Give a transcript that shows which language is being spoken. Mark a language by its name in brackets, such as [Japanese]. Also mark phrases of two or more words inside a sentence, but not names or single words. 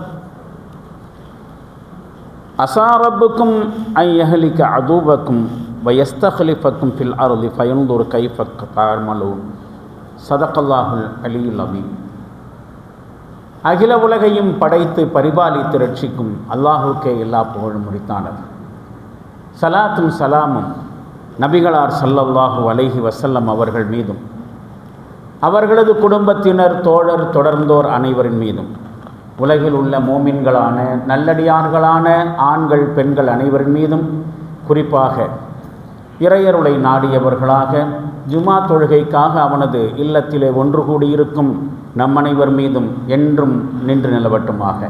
[Arabic] عسى ربكم أن يهلك عدوكم ويستخلفكم في الأرض فينظر كيف تعملون صدق الله العلي العظيم. [Tamil] அகில உலகையும் படைத்து பரிபாலித்து ரட்சிக்கும் அல்லாஹுக்கே எல்லா புகழும் உரித்தானது. சலாத்தும் சலாமும் நபிகளார் [Arabic] صلى الله عليه وسلم [Tamil] அவர்கள் மீதும் அவர்களது குடும்பத்தினர் தோழர் தொடர்ந்தோர் அனைவரின் மீதும் உலகில் உள்ள மோமின்களான நல்லடியார்களான ஆண்கள் பெண்கள் அனைவரின் மீதும் குறிப்பாக இறையருளை நாடியவர்களாக ஜுமா தொழுகைக்காக அவனது இல்லத்திலே ஒன்று கூடியிருக்கும் நம் அனைவர் மீதும் என்றும் நின்று நிலவட்டுமாக.